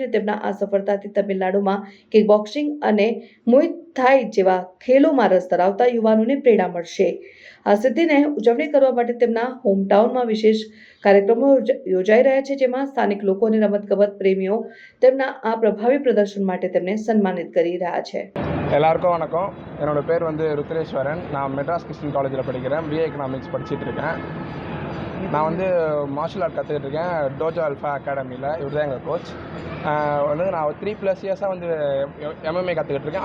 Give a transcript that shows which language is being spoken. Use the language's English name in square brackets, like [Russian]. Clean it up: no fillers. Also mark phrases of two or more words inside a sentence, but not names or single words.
[Gujarati] અને તેમના આ સફળતાથી તમિલનાડુમાં કિકબોક્સિંગ અને મુય થાઈ જેવા ખેલોમાં રસ ધરાવતા યુવાનોને પ્રેરણા મળશે. આ સિદ્ધિને ઉજવણી કરવા માટે તેમના હોમટાઉનમાં વિશેષ કાર્યક્રમો યોજાઈ રહ્યા છે, જેમાં સ્થાનિક લોકો અને રમતગમત પ્રેમીઓ તેમના આ પ્રભાવી પ્રદર્શન માટે તેમને સન્માનિત કરી રહ્યા છે. [Tamil] எல்லாருக்கும் வணக்கம். என்னோட பேர் ருத்ரேஸ்வரன். நான் மெட்ராஸ் கிறிஸ்டின் காலேஜில் படிக்கிறேன். [English] BA economics [Tamil] படிச்சுட்டு இருக்கேன். நான் [English] martial art [Tamil] கற்றுக்கிட்டு இருக்கேன் டோஜோ அல்ஃபா அகாடமியில். இவர் தான் எங்கள் கோச். நான் 3+ இயர்ஸாக எம்எம்ஏ கற்றுக்கிட்டு இருக்கேன்.